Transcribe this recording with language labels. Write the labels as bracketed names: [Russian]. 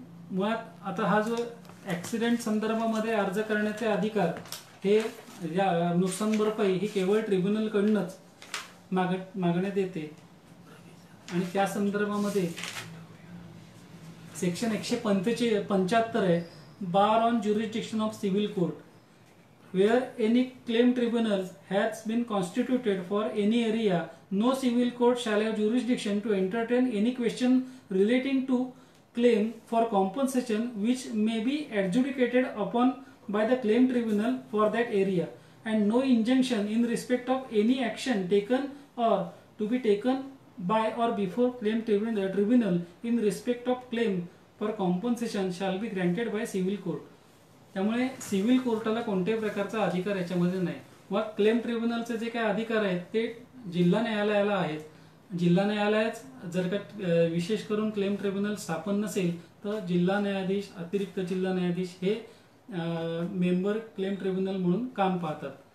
[Marathi] मुळात आता हा जो ऍक्सिडेंट संदर्भामध्ये अर्ज करण्याचे अधिकार हे या नुकसान भरपाई ही केवळ ट्रिब्युनलकडूनच मागण्यात येते. आणि त्या संदर्भामध्ये सेक्शन 175 आहे, [English] Bar on jurisdiction of civil court. Where any claim tribunal has been constituted for any area, no civil court shall have jurisdiction to entertain any question relating to claim for compensation which may be adjudicated upon by the claim tribunal for that area, and no injunction in respect of any action taken or to be taken by or before claim tribunal in respect of claim for compensation shall be granted by civil court. [Marathi] त्यामुळे civil कोर्टाला कोणत्याही प्रकारचा अधिकार याच्यामध्ये नाही. व claim ट्रिब्युनलचे जे काही अधिकार आहेत ते जिल्हा न्यायालयाला आहेत. जिल्हा न्यायालयात जर का विशेष करून क्लेम ट्रिब्युनल स्थापन नसेल तर जिल्हा न्यायाधीश, अतिरिक्त जिल्हा न्यायाधीश हे मेंबर क्लेम ट्रिब्युनल म्हणून काम पाहतात.